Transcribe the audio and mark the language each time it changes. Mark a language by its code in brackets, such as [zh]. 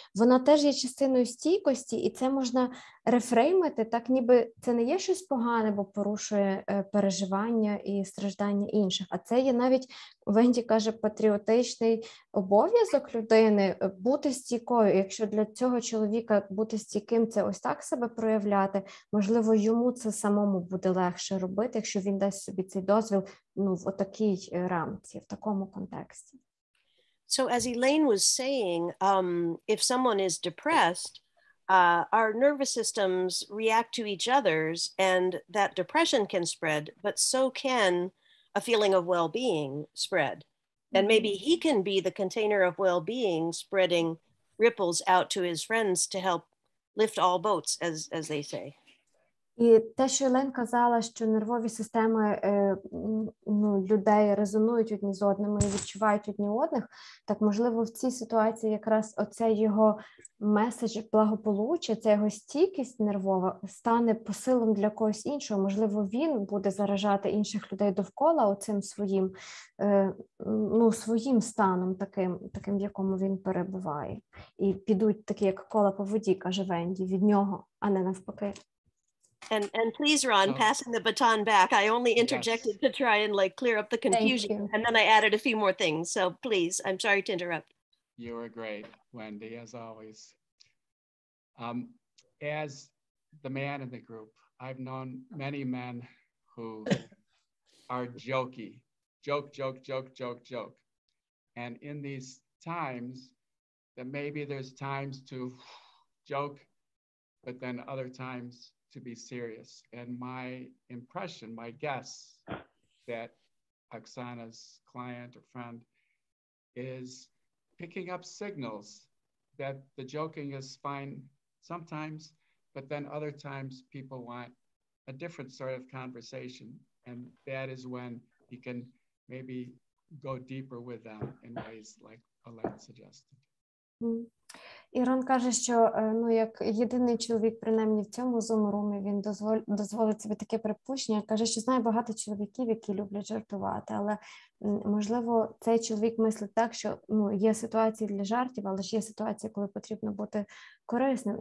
[uk] Вона теж є частиною стійкості, і це можна рефреймити, так ніби це не є щось погане, бо порушує переживання і страждання інших, а це є навіть, Венді каже, патріотичний обов'язок людини бути стійкою. Якщо для цього чоловіка бути стійким, це ось так себе проявляти, можливо, йому це самому буде легше робити, якщо він дасть собі цей дозвіл в отакій рамці, в такому контексті. [en] So as Elaine was saying, if someone is depressed, our nervous systems react to each other's, and that depression can spread, but so can a feeling of well-being spread. And maybe he can be the container of well-being, spreading ripples out to his friends to help lift all boats, as they say. [uk] І те, що Елен казала, що нервові системи людей резонують одні з одними і відчувають одні одних, так, можливо, в цій ситуації якраз оцей його меседж благополуччя, ця його стійкість нервова стане посилом для когось іншого. Можливо, він буде заражати інших людей довкола оцим своїм, своїм станом, таким, в якому він перебуває. І підуть такі, як кола по воді, каже Венді, від нього, а не навпаки. [en] And please, Ron, passing the baton back, I only interjected to try and clear up the confusion, and then I added a few more things. So please, I'm sorry to interrupt. You were great, Wendy, as always. As the man in the group, I've known many men who are joke, joke, joke, joke, joke. And in these times, that maybe there's times to joke, but then other times to be serious. And my impression, my guess, that Oksana's client or friend is picking up signals that the joking is fine sometimes, but then other times people want a different sort of conversation. And that is when you can maybe go deeper with them in ways like Elaine suggested. [uk] Ірон каже, що ну, як єдиний чоловік, принаймні в цьому зум-румі, він дозволить собі таке припущення. Каже, що знає багато чоловіків, які люблять жартувати, але, можливо, цей чоловік мислить так, що ну, є ситуації для жартів, але ж є ситуації, коли потрібно бути корисним.